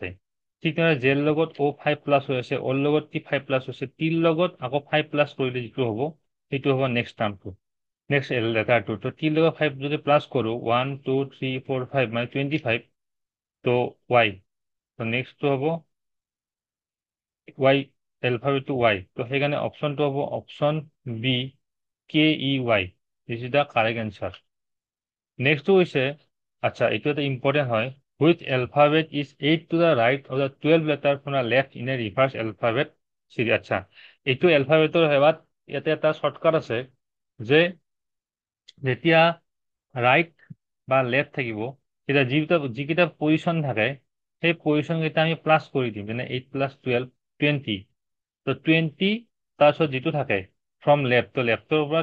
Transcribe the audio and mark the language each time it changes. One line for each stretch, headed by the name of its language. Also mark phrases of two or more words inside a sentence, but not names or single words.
Assamese: ঠিক তেনেদৰে জেৰ লগত O5+ হৈ আছে, অ'ৰ লগত T5+ হৈছে, টিৰ লগত আকৌ 5+ কৰিলে যিটো হ'ব সেইটো হ'ব
English: next termটো, next letterটো।
Assamese: তো টিৰ লগত 5 যদি প্লাছ কৰোঁ, 1 2 3 4 5, মানে 25, তো ৱাই। তো নেক্সটটো হ'ব ৱাই, এলফাবেটটো ৱাই। তো সেইকাৰণে অপশ্যনটো হ'ব অপশ্যন বি, KEY।
English: this is the correct answer.
Assamese: নেক্সটটো হৈছে, আচ্ছা এইটো এটা ইম্পৰ্টেণ্ট হয়,
English: which alphabet is 8 to the right of the 12 letter from the left in a reverse alphabet series
Assamese: আচ্ছা এইটো এলফাবেটৰ হেৱাত ইয়াতে এটা শৰ্টকাট আছে যে যেতিয়া ৰাইট বা লেফট থাকিব তেতিয়া যিকেইটা পজিশ্যন থাকে সেই পজিশ্যন কেইটা আমি প্লাছ কৰি দিম যেনে 8 + 12 20 তো 20 তাৰপিছত যিটো থাকে
English: from left
Assamese: তো লেফটৰ পৰা